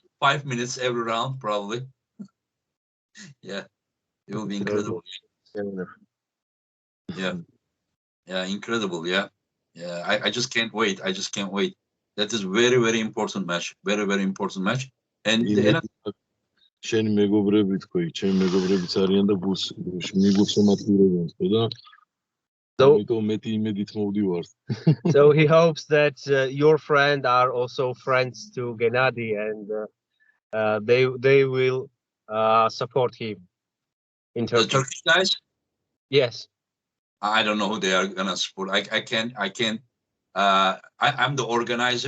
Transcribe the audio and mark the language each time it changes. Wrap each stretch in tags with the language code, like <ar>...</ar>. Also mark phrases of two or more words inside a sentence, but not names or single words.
<en>5 minutes every round, probably. Yeah, it will be incredible. Yeah, incredible. Yeah. I just can't wait. That is very, very important match. Very, very important match. And</en> <ka>შენი მეგობრები თქო, ჩემი მეგობრებიც არიან და მიგუცო მათგურებენ თქო და ამიტომ მეტი იმედით მოვდივარ.</ka> <en>So he hopes that your friends are also friends to Genadi and they will support him in Turkey. The Turkish guys? Yes. I don't know who they are gonna support. I can't I'm the organizer.</en>